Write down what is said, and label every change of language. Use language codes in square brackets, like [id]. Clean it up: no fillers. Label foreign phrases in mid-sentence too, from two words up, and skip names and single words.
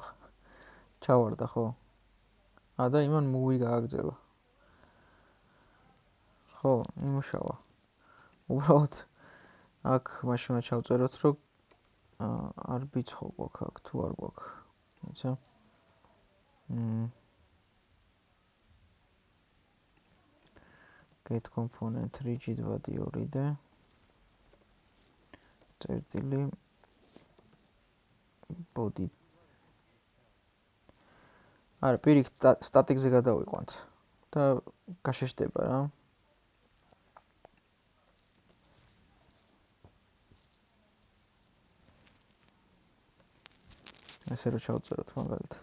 [ka] ჩავარდა ხო? და იმან მოვი გააგრძელა. ხო, იმუშავა. უბრალოდ აქ მაშინ უნდა ჩავწეროთ, რომ არ ბიცხო გვაქვს აქ თუ არ გვაქვს. იცი? [en] get component rigid body 2 [ka] და წერტილი [en] body. [ka] არა, პირიქით static-ზე გადავიყვანთ და გაშეშდება რა. ესე რომ ჩავწეროთ მაგალითად.